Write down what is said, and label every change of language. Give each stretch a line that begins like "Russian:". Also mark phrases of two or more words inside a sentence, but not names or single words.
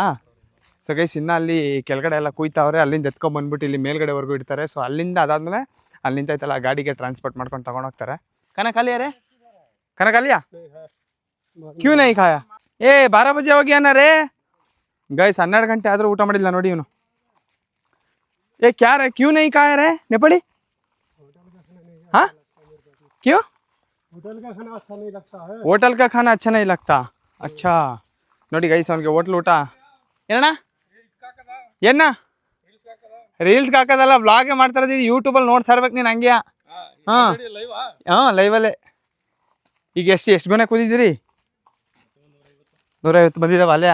English: so guys,
Kannada: ಇನ್ನು ಅಲ್ಲಿ ಕೆಳಗಡೆ ಎಲ್ಲ ಕುಯ್ತಾವ್ರೆ. ಅಲ್ಲಿಂದ ಎತ್ಕೊಂಡ್ಬಂದ್ಬಿಟ್ಟು ಇಲ್ಲಿ ಮೇಲ್ಗಡೆವರೆಗೂ ಇಡ್ತಾರೆ. ಸೊ ಅಲ್ಲಿಂದ ಅದಾದಮೇಲೆ ಅಲ್ಲಿ ನಿಂತೈತಲ್ಲ ಗಾಡಿಗೆ ಟ್ರಾನ್ಸ್ಪೋರ್ಟ್ ಮಾಡ್ಕೊಂಡು ತೊಗೊಂಡೋಗ್ತಾರೆ.
Hindi: कनकालियारे? कनकालिया क्यूं नहीं खाया?
Kannada: 12 ಬಜೆ ಹೋಗಿ ಅನ್ನಾರೇ ಗೈಸ್. 12 ಗಂಟೆ ಆದರೂ ಊಟ ಮಾಡಿಲ್ಲ ನೋಡಿ ಇವನು.
Hindi: क्या रे, क्यों नहीं खाया रे नेपाली? हाँ, क्यों? होटल का खाना अच्छा नहीं लगता है. होटल का खाना अच्छा नहीं लगता.
Kannada: अच्छा ನೋಡಿ ಗೈಸ್, ಅವನಿಗೆ ಹೋಟ್ಲ್ ಊಟ ಏನಣ್ಣ ರೀಲ್ಸ್ಗೆ ಹಾಕೋದಲ್ಲ, ವ್ಲಾಗೇ ಮಾಡ್ತಾ ಇರೋದು. ಯೂಟ್ಯೂಬಲ್ಲಿ ನೋಡ್ತಾ ಇರ್ಬೇಕು ನೀನು ಹಂಗೆ. ಹಾಂ ಲೈವಲ್ಲೇ. ಈಗ ಎಷ್ಟು ಗೊನೆ ಕೂದಿದ್ದೀರಿ? 150 ಬಂದಿದ್ದಾವ ಅಲ್ಲೇ.